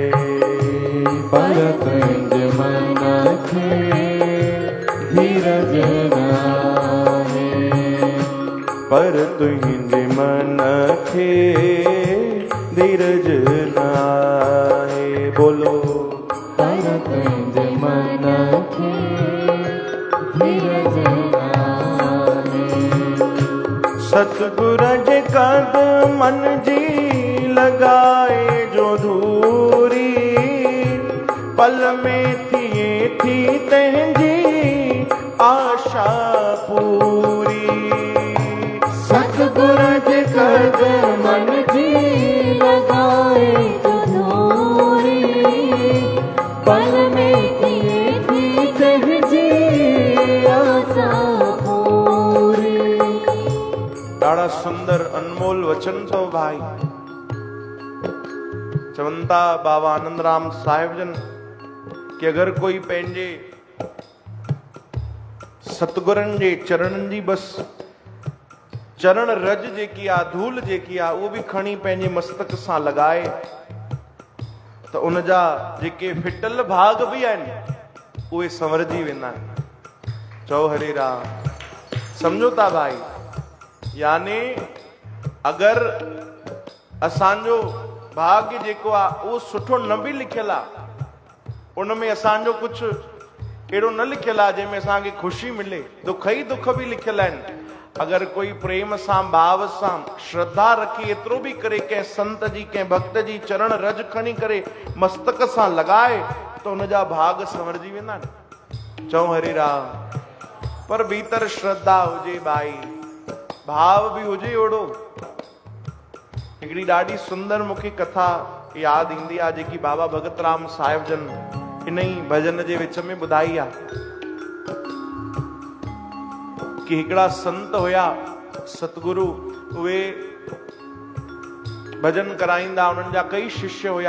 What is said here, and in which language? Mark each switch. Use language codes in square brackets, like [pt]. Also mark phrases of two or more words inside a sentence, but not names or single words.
[sd] पर तुझे मन खे धीरज न आहे। पर तुझे मन खे धीरज न आहे। बोलो पर तुझे मन खे धीरज न आहे। सतगुर जे कदमन जी लगाए जो धूरी, पल में थिए थी तंहिंजी आशा पूरी। सतगुर जे कदमन जी लगाए जो धूरी, पल में थिए थी तंहिंजी आशा पूरी। ॾाढा सुंदर अनमोल वचन अथव भाई। चवंता बाबा आनंद राम साहिब जन कि अगर कोई पंहिंजे सतगुरनि जे चरणनि जी बस चरण रज जेकी आहे, धूल जेकी आहे, उहो बि खणी पंहिंजे मस्तक सां लॻाए त उन जा जेके फिटल भाग बि आहिनि उहे संवरजी वेंदा आहिनि। चओ हरे राम। सम्झो था भाई, यानी अगर असांजो भाग्य जेको आहे उहो सुठो न बि लिखियल आहे, उनमें असांजो कुछ अहिड़ो न लिखियल आहे जंहिंमें असांखे ख़ुशी मिले, दुख ई दुख बि लिखियल आहिनि। अगर कोई प्रेम सां भाव सां श्रद्धा रखी एतिरो बि करे कंहिं संत जी कंहिं भक्त जी चरण रज खणी करे मस्तक सां लॻाए त उन जा भाग संवरजी वेंदा आहिनि। चऊं हरे राम। पर भीतर श्रद्धा हुजे भाई, भाव बि हुजे ओड़ो। हिकिड़ी ॾाढी सुंदर मूंखे कथा यादि ईंदी आहे जेकी बाबा भगत राम साहिब जन इन ई भजन जे विच में ॿुधाई आहे कि हिकिड़ा संत हुया सतगुरु, उहे भजन कराईंदा, उन्हनि जा कई शिष्य हुया।